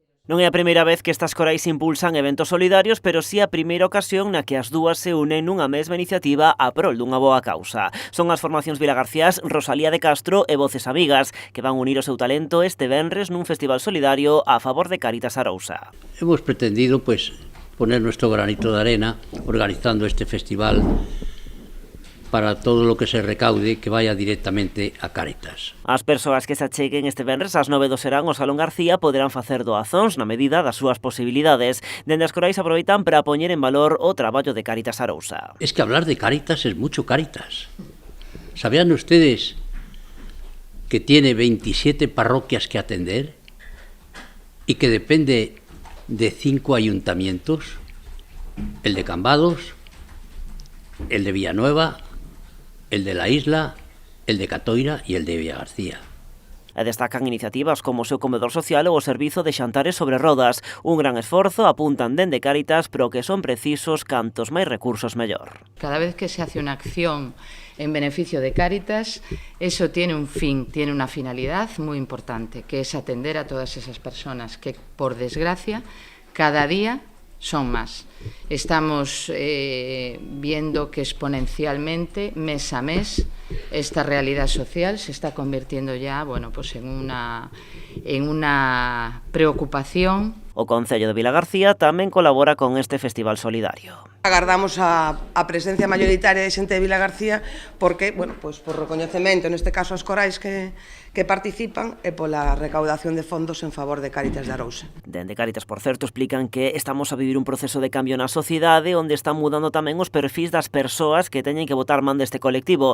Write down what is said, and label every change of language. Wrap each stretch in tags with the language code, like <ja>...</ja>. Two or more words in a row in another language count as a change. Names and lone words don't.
<gl>Non é a primeira vez que estas corais impulsan eventos solidarios, pero sí a primeira ocasión na que as dúas se unen nunha mesma iniciativa a prol dunha boa causa. Son as formacións Vilagarcías, Rosalía de Castro e Voces Amigas, que van unir o seu talento este venres nun festival solidario a favor de Cáritas Arousa.</gl> <es>Hemos pretendido poner nuestro granito de arena organizando este festival para todo lo que se recaude que vaya directamente a Cáritas.</es> <gl>As persoas que se acheguen este venres ás 9 do serán ao Salón García poderán facer doazóns na medida das súas posibilidades. Dende as corais aproveitan para poñer en valor o traballo de Cáritas Arousa.</gl> <es>Es que hablar de Cáritas es mucho Cáritas. ¿Sabían ustedes que tiene 27 parroquias que atender y que depende de 5 ayuntamientos? El de Cambados, el de Villanueva, el de la Isla, el de Catoira e el de Villagarcía.</es> <gl>E destacan iniciativas como o seu comedor social ou o servizo de xantares sobre rodas. Un gran esforzo, apuntan dende Cáritas, pero que son precisos cantos máis recursos mellor.</gl> <es>Cada vez que se hace una acción en beneficio de Cáritas, eso tiene un fin, tiene una finalidad muy importante, que es atender a todas esas personas que, por desgracia, cada día son más. Estamos viendo que exponencialmente, mes a mes, esta realidad social se está convirtiendo ya, en una preocupación.</es> <gl>O Concello de Vilagarcía tamén colabora con este festival solidario. Agardamos a presencia mayoritaria de xente de Vilagarcía porque, por recoñecemento, neste caso as corais que participan e pola recaudación de fondos en favor de Cáritas de Arousa. Dende Cáritas, por certo, explican que estamos a vivir un proceso de cambio na sociedade onde están mudando tamén os perfis das persoas que teñen que botar man deste colectivo.</gl>